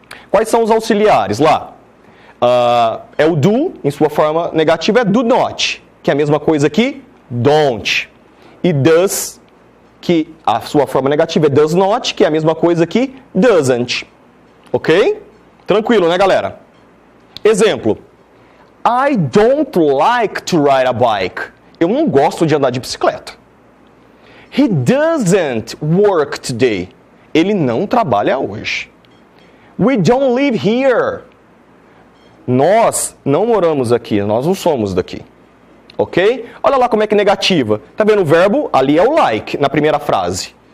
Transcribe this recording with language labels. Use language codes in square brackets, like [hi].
[pt] Quais são os auxiliares lá? É o do, em sua forma negativa, é do not, que é a mesma coisa que don't. E does, que a sua forma negativa é does not, que é a mesma coisa que doesn't. Ok? Tranquilo, né, galera? Exemplo. [en] I don't like to ride a bike. [pt] Eu não gosto de andar de bicicleta. [en] He doesn't work today. [pt] Ele não trabalha hoje. [en] We don't live here. [pt] Nós não moramos aqui, nós não somos daqui. Ok? Olha lá como é que é negativa. Tá vendo o verbo? Ali é o like, na primeira frase.